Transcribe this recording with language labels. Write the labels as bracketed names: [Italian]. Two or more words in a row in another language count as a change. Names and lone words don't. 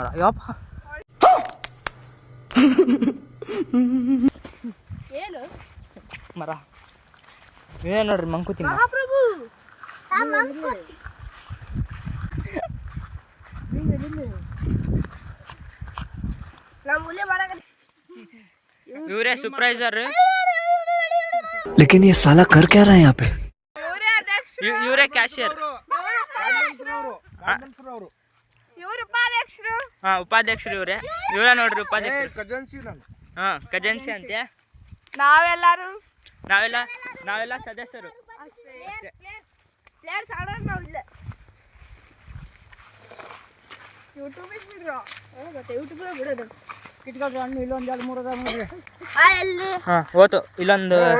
[Kannada] ಯಪ್ಪ ಮರ ಏನೇ ನೋಡ್ರಿ ಮಂಕುತಿ ಮರ. ಇವರೇ ಸೂಪರ್ವೈಸರ್, [Hindi] लेकिन ये साला कर क्या रहा है यहाँ पे? [Kannada] ಇವರೇ ಕ್ಯಾಶಿಯರ್. ಇವ್ರು ಉಪಾಧ್ಯಕ್ಷರು. ಹಾ ಉಪಾಧ್ಯಕ್ಷರು ಇವರೇ ನೋಡ್ರಿ ಉಪಾಧ್ಯಕ್ಷರು. ಖಜಾನ್ಸಿ ನಾನು. ಹಾ ಖಜಾನ್ಸಿ ಅಂತೆ. ನಾವೆಲ್ಲರೂ ನಾವೆಲ್ಲ ಸದಸ್ಯರು. ಹಾ ಹೋತು ಇಲ್ಲೊಂದು